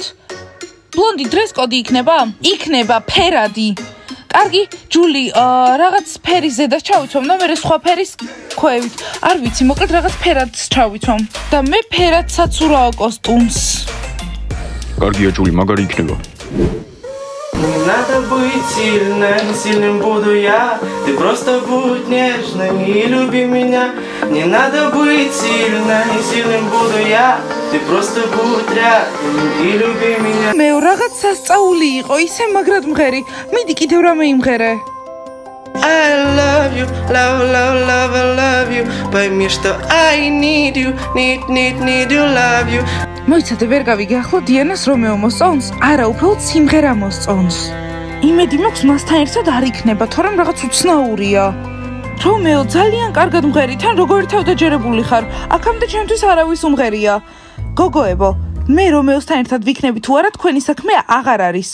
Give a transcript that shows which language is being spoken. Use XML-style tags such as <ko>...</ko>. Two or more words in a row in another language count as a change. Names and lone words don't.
<ka>ბლონდი დრეს კოდი იქნება? იქნება ფერადი. კარგი, ჯული, რაღაც ფერის ზედას ჩავიცვამ და მე სხვა ფერის ქვევით. არ ვიცი, მოკლედ რაღაც ფერადს ჩავიცვამ. და მე ფერადსაც ურაო костюмს. კარგია, ჯული, მაგარი იქნება.</ka> <ru>Не надо быть сильным, сильным буду я. Ты просто будь нежным и люби меня. Не надо быть сильным, сильным буду я. Ты просто будь рядом и люби меня.</ru> <ka>მე რაღაც სასწაული იყო, ისე მაგრად მღერი. მიდი კიდევ რამე იმღერე.</ka> <en>I love you, love, love, love, I love you.</en> <ru>Пойми, что</ru> <en>I need you, need you, love you.</en> <ka>მოიცადე, ვერ გავიგე ახლა დიანას რომეო მოსწონს? არა, უბრალოდ სიმღერა მოსწონს. იმედი მაქვს მასთან ერთად არ იქნება, თორემ რაღაც უცნაურია. რომეო, ძალიან კარგად მღერი, თან როგორი თავდაჯერებული ხარ. აქამდე ჩემთვის არავის უმღერია. გოგოებო, მე რომეოსთან ერთად ვიქნები თუ არა, თქვენი საქმე აღარ არის.</ka>